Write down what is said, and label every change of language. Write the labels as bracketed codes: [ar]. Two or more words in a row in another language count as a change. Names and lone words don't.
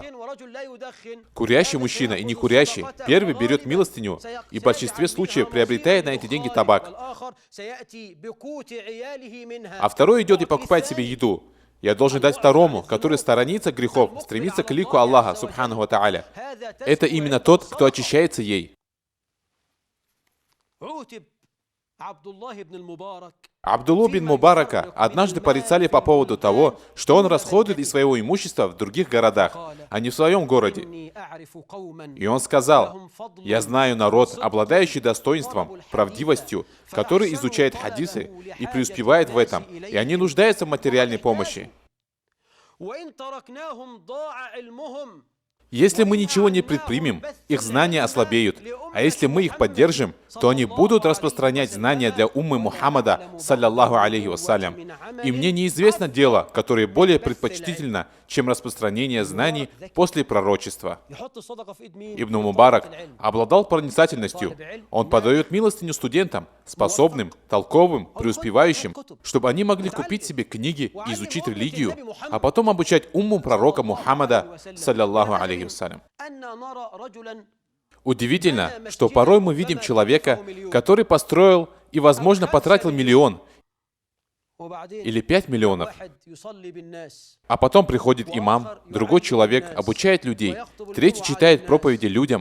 [ru] Курящий мужчина и не курящий. Первый берет милостыню и в большинстве случаев приобретает на эти деньги табак. А второй идет и покупает себе еду. Я должен дать второму, который сторонится грехов, стремится к лику Аллаха, [ar] سبحانه وتعالى. [ru] Это именно тот, кто очищается ей. Абдуллу бин Мубарака однажды порицали по поводу того, что он расходует из своего имущества в других городах, а не в своем городе. И он сказал: «Я знаю народ, обладающий достоинством, правдивостью, который изучает хадисы и преуспевает в этом, и они нуждаются в материальной помощи. Если мы ничего не предпримем, их знания ослабеют, а если мы их поддержим, то они будут распространять знания для уммы Мухаммада, [ar] صلى الله عليه وسلم. [ru] И мне неизвестно дело, которое более предпочтительно, чем распространение знаний после пророчества». Ибн Мубарак обладал проницательностью. Он подает милостыню студентам, способным, толковым, преуспевающим, чтобы они могли купить себе книги и изучить религию, а потом обучать умму пророка Мухаммада, [ar] صلى الله عليه وسلم. [ru] Удивительно, что порой мы видим человека, который построил и, возможно, потратил миллион или 5 миллионов. А потом приходит имам, другой человек обучает людей, третий читает проповеди людям.